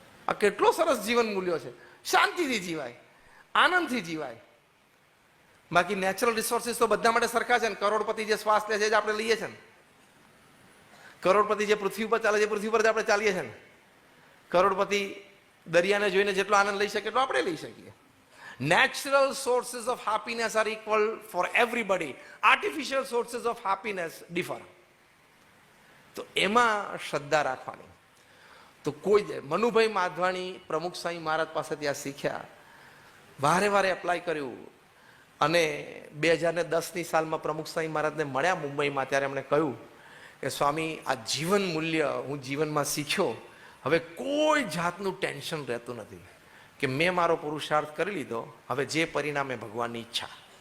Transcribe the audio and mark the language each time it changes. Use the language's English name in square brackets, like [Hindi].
[Gujarati] આ કેટલો સરસ જીવન મૂલ્યો છે. શાંતિથી જીવાય, આનંદથી જીવાય. બાકી નેચરલ રિસોર્સિસ તો બધા માટે સરખા છે ને. કરોડપતિ જે શ્વાસ લે છે જે આપણે લઈએ છીએ ને, કરોડપતિ જે પૃથ્વી ઉપર ચાલે છે પૃથ્વી પર જ આપણે ચાલીએ છીએ ને. કરોડપતિ દરિયાને જોઈને જેટલો આનંદ લઈ શકે એટલો આપણે લઈ શકીએ. [English] Natural sources of happiness are equal for everybody. Artificial sources of happiness differ. [Gujarati] તો એમાં શ્રદ્ધા રાખવાની. તો કોઈ મનુભાઈ માધવાણી પ્રમુખ સ્વામી મહારાજ પાસેથી આ શીખ્યા, વારે વારે એપ્લાય કર્યું, અને 2010ની સાલમાં પ્રમુખ સ્વામી મહારાજને મળ્યા મુંબઈમાં. ત્યારે એમણે કહ્યું કે સ્વામી, આ જીવન મૂલ્ય હું જીવનમાં શીખ્યો, હવે કોઈ જાતનું ટેન્શન રહેતું નથી, કે મેં મારો પુરુષાર્થ કરી લીધો, હવે જે પરિણામે ભગવાનની ઈચ્છા.